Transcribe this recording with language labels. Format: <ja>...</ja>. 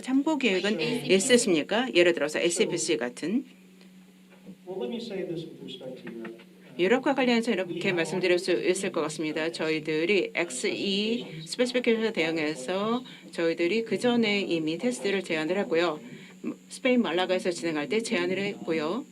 <ko>참고 계획은 있으십니까? 예를 들어서 SFC 같은</ko> <en>Well, let me say this with respect to Europe.</en> <ko>유럽과 관련해서 이렇게 말씀드릴 수 있을 것 같습니다. 저희들이 XE 스페시피케이션 대응해서 저희들이 그 전에 이미 테스트를 제안을 했고요. 스페인 말라가에서 진행할 때 제안을 했고요.</ko>